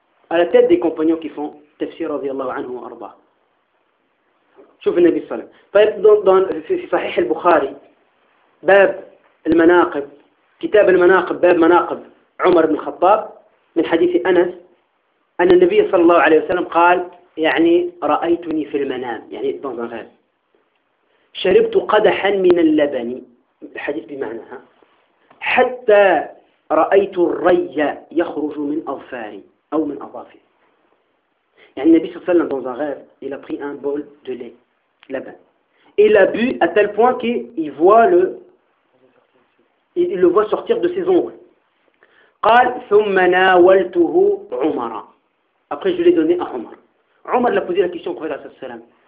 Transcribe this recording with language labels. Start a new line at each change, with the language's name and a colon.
French: À la tête des compagnons qui font tafsir, radiyallahu anhu, arba. Chouf le Nabi sallam. Dans Sahih al-Bukhari, Bab al-Manaqib, Kitab al-Manaqib, Bab al-Manaqib, Omar ibn Khattab, min hadith Anas, anna Nabi sallallahu alayhi wa sallam, قال, يعني,
Arabic: رأيتني في المنام,
French: يعني, dans un rêve.
Arabic: شربت قدحا من اللبن, hadith بمعنى, hein. حتى رأيت الري يخرج من أظفاري أو من أظافري. يعني النبي صلى الله عليه وسلم
French: dans un rêve, il a pris un bol de lait, لبن. Il a bu à tel point qu'il voit il le voit sortir de ses ongles.
Arabic: قال ثم ناولته عمر.
French: Après je l'ai donné à Omar. Omar l'a posé la question au prophète
Arabic: صلى الله عليه وسلم.